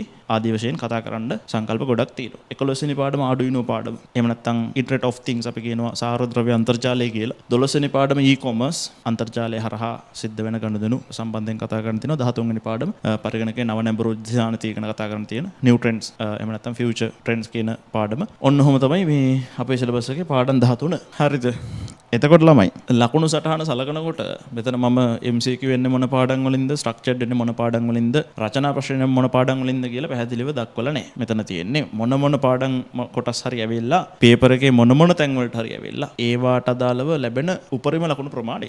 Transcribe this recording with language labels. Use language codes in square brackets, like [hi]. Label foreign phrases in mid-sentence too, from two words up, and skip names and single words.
[si] ආදී වශයෙන් කතා කරන්න සංකල්ප ගොඩක් තියෙනවා. 11 වෙනි පාඩම Arduino පාඩම. එහෙම නැත්නම් [en] Internet of Things [si] අපි කියනවා සාරද්‍රව්‍ය අන්තර්ජාලය කියලා. 12 වෙනි පාඩම e-commerce, අන්තර්ජාලය හරහා සිද්ධ වෙන ගනුදෙනු සම්බන්ධයෙන් කතා කරන්න තියෙනවා. 13 වෙනි පාඩම පරිගණකයේ නව නැඹුරු උද්‍යානතිය ගැන කතා කරන්න තියෙන [en] new trends [si] එහෙම නැත්නම් [en] future trends [si] කියන පාඩම. ඔන්න ඔහොම තමයි මේ අපේ සිලබස් එකේ පාඩම් 13. හරිද? එතකොට ළමයි ලකුණු සටහන සලකනකොට මෙතන මම MCQ වෙන්නේ මොන පාඩම් වලින්ද, ස්ට්‍රක්චර්ඩ් වෙන්නේ මොන පාඩම් වලින්ද, රචනා ප්‍රශ්න මොන පාඩම් වලින්ද කියලා පැහැදිලිව දක්වලා නැහැ. මෙතන තියෙන්නේ මොන පාඩම් කොටස් හරි ඇවිල්ලා පේපර් එකේ මොන තැන් වලට හරි ඇවිල්ලා ඒවාට අදාළව ලැබෙන උපරිම ලකුණු ප්‍රමාණය.